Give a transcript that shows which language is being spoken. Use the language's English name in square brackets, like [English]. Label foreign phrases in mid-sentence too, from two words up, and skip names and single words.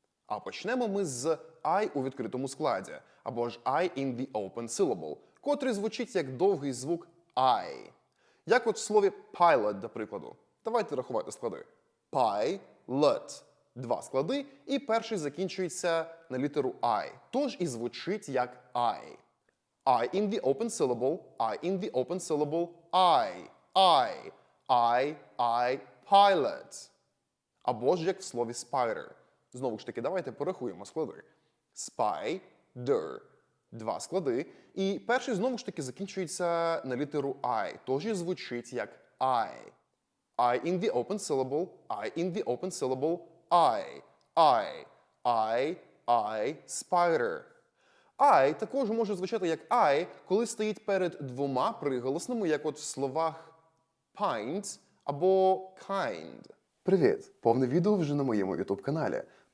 [Ukrainian] А почнемо ми з I у відкритому складі, або ж [English] I in the open syllable, [Ukrainian] котрий звучить як довгий звук I. Як от в слові pilot, до прикладу. Давайте рахувати склади. Pilot. 2 склади, і перший закінчується на літеру I. Тож і звучить як I. [English] I in the open syllable, I in the open syllable, I, pilot. [Ukrainian] Або ж як в слові spider. Знову ж таки, давайте порахуємо склади. Spider. 2 склади. І перший знову ж таки закінчується на літеру I. Тож і звучить як I. [English] I in the open syllable, I in the open syllable, I, spider. [Ukrainian] I також може звучати як I, коли стоїть перед двома приголосними, як от в словах pint або kind. Привіт! Повне відео вже на моєму YouTube-каналі.